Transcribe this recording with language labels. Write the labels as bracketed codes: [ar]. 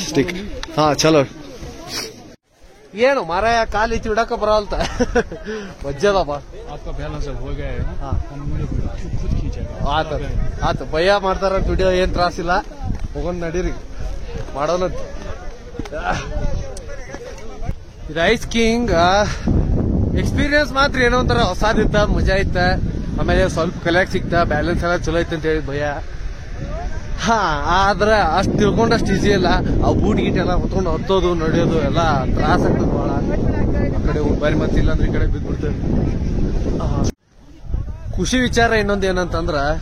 [kn] stick ಹಾ ಚಲೋ ಏನು ಮಾರಾಯ ಕಾಲ್ ಐತಿ ಇಡಕ ಬರಲ್ತ ವಜ್ಜದಪ್ಪ [hi] आपका बैलेंस हो गया है हम खुद खींचेगा [kn] ಆತ ಭಯ ಮಾಡ್ತಾರ ವಿಡಿಯೋ ಏನ್ ತ್ರಾಸಿಲ್ಲ ಹೋಗೊಂಡ್ ನಡೀರಿ ಮಾಡೋಣ ಇದು ಐಸ್ ಸ್ಕೀಯಿಂಗ್ ಎಕ್ಸ್ಪೀರಿಯನ್ಸ್ ಮಾತ್ರ ಏನೋ ಒಂಥರ ಹೊಸದಿತ್ತ ಮಜಾ ಇತ್ತ ಆಮೇಲೆ ಸ್ವಲ್ಪ ಕಲಿಯಾಕ್ ಸಿಕ್ತ ಬ್ಯಾಲೆನ್ಸ್ ಎಲ್ಲ ಚಲೋ ಐತೆ ಅಂತ ಹೇಳಿ ಭಯ ಆದ್ರ ಅಷ್ಟ್ ತಿಳ್ಕೊಂಡಷ್ಟು ಈಸಿ ಇಲ್ಲ ಆ ಬೂಟ್ ಗೀಟ್ ಎಲ್ಲ ಹೊತ್ಕೊಂಡು ಹತ್ತೋದು ನಡೆಯೋದು ಎಲ್ಲ ತ್ರಾಸ ಆಗ್ತದೆ ಬಹಳ ಆ ಕಡೆ ಬಾರಿ ಮತ್ತಿಲ್ಲ ಅಂದ್ರೆ ಈ ಕಡೆ ಬಿದ್ದ್ಬಿಡ್ತೇವೆ ಖುಷಿ ವಿಚಾರ ಇನ್ನೊಂದ್ ಏನಂತಂದ್ರ